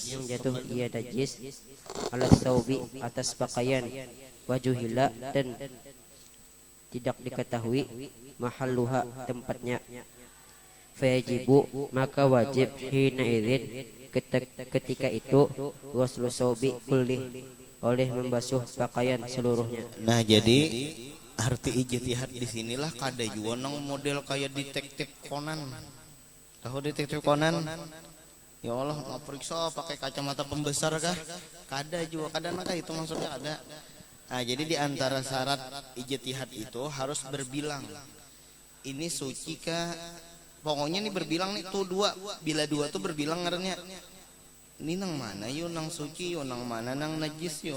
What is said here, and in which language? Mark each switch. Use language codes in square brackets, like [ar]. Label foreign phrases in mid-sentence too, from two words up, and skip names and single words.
[bjn] yang jatuh ia najis, [ar] على ثوبه, [bjn] atas pakaian, wajuhila dan tidak diketahui mahalluha tempatnya, fayajibu maka wajib [ar] حينئذ [bjn] ketika itu [ar] غسل ثوبه كله [bjn] oleh membasuh pakaian seluruhnya. Nah jadi arti ijtihad di sinilah kada juga nang model kayak detektif Conan. Tahu detektif Conan? Ya Allah, mau periksa pakai kacamata pembesar kah? Kada juga, kada nak itu maksudnya ada. Nah, jadi di antara syarat ijtihad itu harus berbilang. Ini suci kah? Pokoknya nih berbilang nih tuh dua. Bila dua tuh berbilang ngarannya. Ini nang mana yo nang suci yo, nang mana nang najis yo.